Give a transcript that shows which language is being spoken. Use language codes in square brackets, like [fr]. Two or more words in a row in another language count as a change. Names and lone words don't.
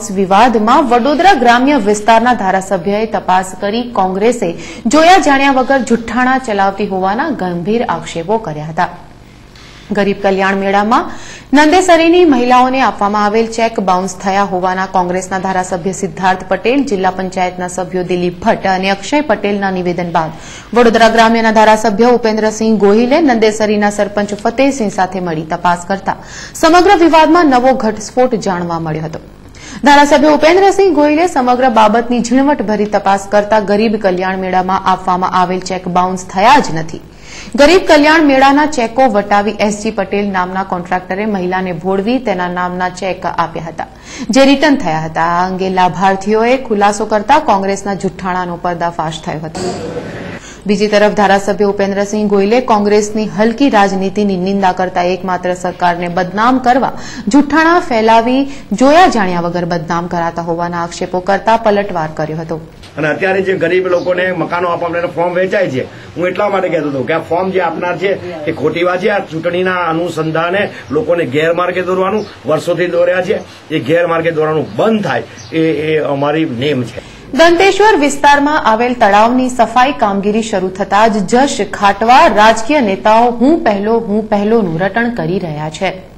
[gu] વિવાદમાં વડોદરા ગ્રામ્ય વિસ્તારના ધારાસભ્યએ તપાસ કરી કોંગ્રેસે જોયા જાણ્યા વગર જુઠ્ઠાણા ચલાવતી હોવાના ગંભીર આક્ષેપો કર્યા હતા। ગરીબ કલ્યાણ મેળામાં નંદેસરીની મહિલાઓને આપવામાં આવેલ [en] cheque bounce [gu] થયા હોવાના કોંગ્રેસના ધારાસભ્ય સિદ્ધાર્થ પટેલ, જિલ્લા પંચાયતના સભ્યો દિલીપ ભટ્ટ અને અક્ષય પટેલના નિવેદન બાદ વડોદરા ગ્રામ્યના ધારાસભ્ય ઉપેન્દ્રસિંહ ગોહિલે નંદેસરીના સરપંચ ફતેહસિંહ સાથે મળી તપાસ કરતા સમગ્ર વિવાદમાં નવો ઘટસ્ફોટ જાણવા મળ્યો હતો। ધારાસભ્ય ઉપેન્દ્રસિંહ ગોહિલે સમગ્ર બાબતની ઝીણવટભરી તપાસ કરતા ગરીબ કલ્યાણ મેળામાં આપવામાં આવેલ [en] cheque bounce [gu] થયા જ નથી। ગરીબ કલ્યાણ મેળાના ચેકો વટાવી એસજી પટેલ નામના કોન્ટ્રાક્ટરે મહિલાને ભોળવી તેના નામના ચેક આપ્યા હતા, જે રિટર્ન થયા હતા। આ અંગે લાભાર્થીઓએ ખુલાસો કરતા કોંગ્રેસના જુઠ્ઠાણાનો પર્દાફાશ થયો હતો। બીજી તરફ ધારાસભ્ય ઉપેન્દ્રસિંહ ગોયલે કોંગ્રેસની હલકી રાજનીતિની નિંદા કરતા એકમાત્ર સરકારને બદનામ કરવા જુઠ્ઠાણા ફેલાવી જોયા જાણ્યા વગર બદનામ કરાતા હોવાના આક્ષેપો કરતા પલટવાર કર્યો હતો। અને અત્યારે જે ગરીબ લોકોને મકાનો આપવાના ફોર્મ વેચાય છે, હું એટલા માટે કહેતો હતો કે આ ફોર્મ જે આપનાર છે એ ખોટી વાત છે। આ ચૂંટણીના અનુસંધાને લોકોને ગેરમાર્ગે દોરવાનું વર્ષોથી દોર્યા છે, એ ગેરમાર્ગે દોરવાનું બંધ થાય એ અમારી નેમ છે। દંતેશ્વર વિસ્તારમાં આવેલ તળાવની સફાઈ કામગીરી શરૂ થતા જ જશ ખાટવા રાજકીય નેતાઓ હું પહેલોનું રટણ કરી રહ્યા છે।